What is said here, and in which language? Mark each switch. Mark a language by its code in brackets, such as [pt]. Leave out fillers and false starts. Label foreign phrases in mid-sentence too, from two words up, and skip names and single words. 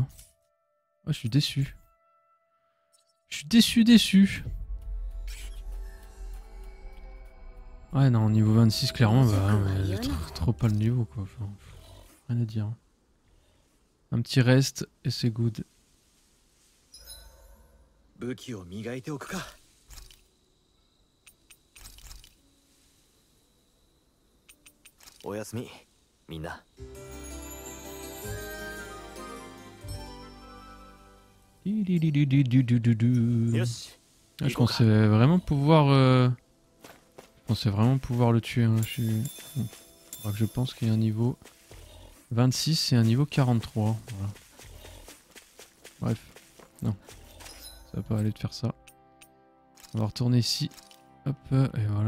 [fr] Ah, je suis déçu. Je suis déçu. Ouais, non, niveau 26, clairement, bah, mais trop pas le niveau, quoi. Enfin, rien à dire. Un petit reste, et c'est good. [ja] 武器を磨いておくか。おやすみ、みんな。よし。 [fr] Ah, je pensais vraiment pouvoir le tuer. Hein. Je pense qu'il y a un niveau 26 et un niveau 43. Voilà. Bref, non. Ça va pas aller de faire ça. On va retourner ici. Hop, et voilà.